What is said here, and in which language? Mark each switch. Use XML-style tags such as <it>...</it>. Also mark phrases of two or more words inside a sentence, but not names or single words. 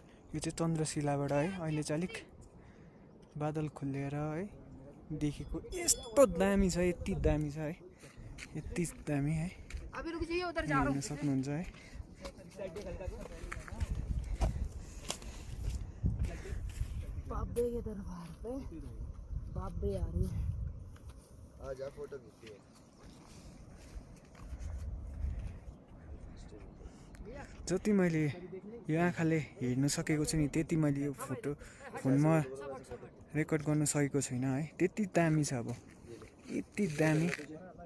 <ne>यो चाहिँ चन्द्रशिलाबाट है अहिले चाहिँ अलिक बादल खुलेर है देखेको यस्तो दामी छ, यति दामी छ है, यति दामी है, हेर्न सक्नुहुन्छ है।</ne> <hi>बाबे के दरबार पे बाबे आ रही है। आजा फोटो खींचिए।</hi> <ne>जति मैले यो आँखाले हेर्न सकेको छु नि त्यति मैले यो फोटो फोनमा रेकर्ड गर्न सकेको छैन है। त्यति दामी छ, अब यति दामी।</ne>